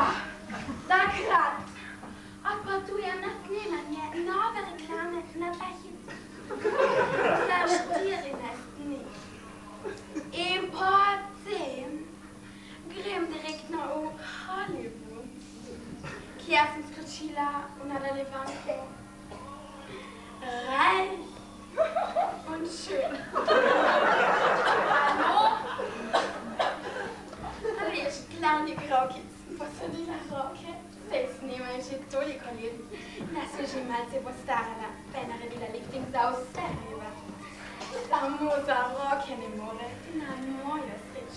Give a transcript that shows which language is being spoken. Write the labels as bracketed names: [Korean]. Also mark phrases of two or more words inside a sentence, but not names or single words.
[Slovenian] Takrat odpotujem na snemanje nove reklame na Bahici. Za 14 dni. In potem grem direktno v Hollywood, kjer sem skočila v nadaljevanko. Reich und schön. Hallo? Veš, glavni kroki sem posadila roke. Saj snemajo že toliko let, da sem že malce postarala, pa je naredila lifting za vse ribe. Samo za roke ne more, na mojo srečo.